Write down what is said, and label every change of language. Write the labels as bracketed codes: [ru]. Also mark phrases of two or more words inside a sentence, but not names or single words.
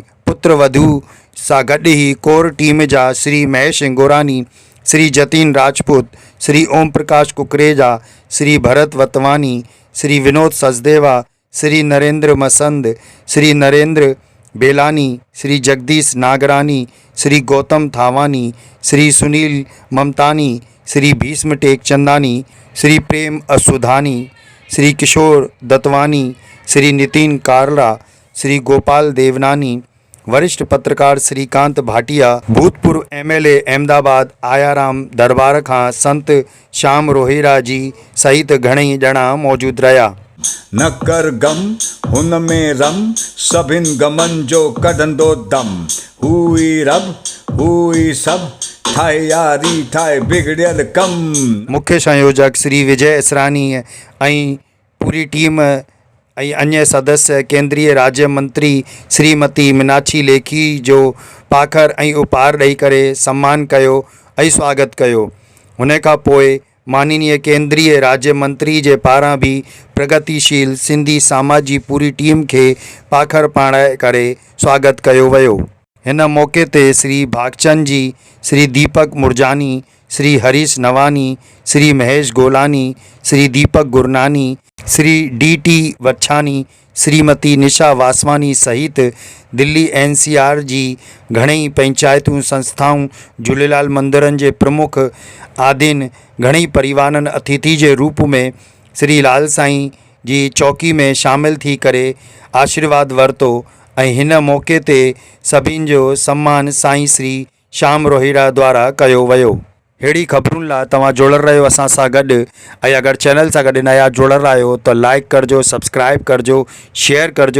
[sd] पुत्रवधू सां गॾु ई कोर टीम जा श्री महेश इंगोरानी, श्री जतीन राजपूत, श्री ओम प्रकाश कुकरेजा, श्री भरत वतवानी, श्री विनोद सचदेवा, श्री नरेंद्र मसंद, श्री नरेंद्र बेलानी, श्री जगदीश नागरानी, श्री गौतम थावानी, श्री सुनील ममतानी, श्री भीष्म टेकचंदानी, श्री प्रेम असुधानी, श्री किशोर दत्वानी, श्री नितिन कारला, श्री गोपाल देवनानी, वरिष्ठ पत्रकार श्रीकांत भाटिया, भूतपूर्व MLA अहमदाबाद आयाराम दरबार खां संत श्याम रोहिरा जी सहित घणई ॼणा मौजूद रहिया। न कर गम हुन में रम सभिन गमन जो कढंदो दम हुई रब हुई सब ठाहे यारी ठाहे बिगड़ियल कम। मुख्य संयोजक श्री विजय इसरानी ऐं पूरी टीम ऐं अन्य सदस्य केंद्रीय राज्य मंत्री श्रीमती मीनाक्षी लेखी जो पाखर ऐं उपहार ॾेई करे सम्मान कयो ऐं स्वागत कयो। हुन खां पोइ माननीय केंद्रीय राज्य मंत्री जे पारां बि प्रगतिशील सिंधी समाज जी पूरी टीम खे पाखर पाराए करे स्वागत कयो वियो। हिन मौक़े ते श्री भागचंद जी, श्री दीपक मुरजानी, श्री हरीश नवानी, श्री महेश गोलानी, श्री दीपक गुरनानी, श्री DT वच्छानी, श्रीमती निशा वासवानी सहित दिल्ली NCR जी घणेई पंचायतूं संस्थाऊं, झूलेलाल मंदिरनि जे प्रमुख आदिन घणेई परिवारनि अतिथि जे रूप में श्री लाल साईं जी चौकी में शामिल थी करे आशीर्वाद वरितो ऐं हिन मौक़े ते सभिनि जो सम्मान साईं श्री श्याम रोहिड़ा द्वारा कयो वियो। अहिड़ी ख़बरुनि लाइ तव्हां जुड़ियल रहियो असां सां गॾु ऐं अगरि चैनल सां गॾु नया जुड़ियल आहियो त लाइक करिजो, सब्सक्राइब करिजो, शेयर करिजो।